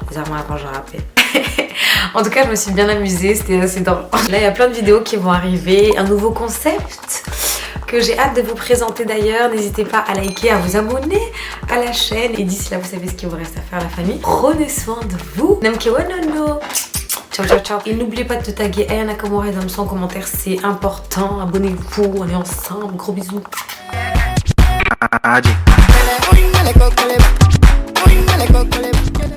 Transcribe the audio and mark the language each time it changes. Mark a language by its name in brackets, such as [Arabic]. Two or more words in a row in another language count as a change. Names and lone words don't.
[French] Les avant je rappais. En tout cas, je me suis bien amusée. C'était assez drôle. Là, il y a plein de vidéos qui vont arriver. Un nouveau concept que j'ai hâte de vous présenter d'ailleurs. N'hésitez pas à liker, à vous abonner à la chaîne. Et d'ici là, vous savez ce qu'il vous reste à faire, la famille. Prenez soin de vous. [Italian] Namkewanono. Ciao ciao ciao. [French] Et n'oubliez pas de te taguer Aya Nakamura dans le son en commentaire, c'est important. Abonnez-vous, on est ensemble. Gros bisous. Adi.